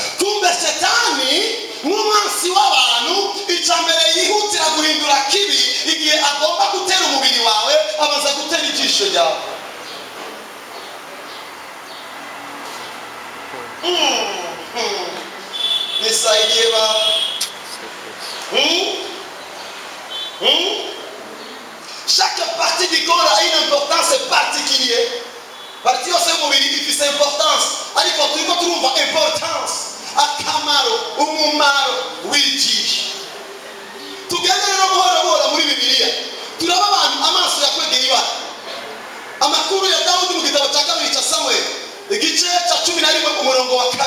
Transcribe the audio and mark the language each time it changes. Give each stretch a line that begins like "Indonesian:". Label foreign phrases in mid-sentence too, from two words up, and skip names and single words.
Rundi: Kumbe Shetani nk'umwansi w'abantu icambere yihutira guhindura kibi igihe agomba gutera umubiri wawe, amaze gutera ijisho ryawe.
Swahili: Nisaidie baba.
French: Chaque partie du corps a une importance particulière.
Rundi: Partie yose y'umubiri ifise importance, ariko turiko turumva importance, akamaro, umumaro w'ijisho. Tugende rero buhoro buhoro muri Bibiliya, turaba abantu amaso yakwegeye ibara. Amakuru ya Dawudi mu gitabo cya kabiri cya Samuel igice cya 11 umurongo wa 2.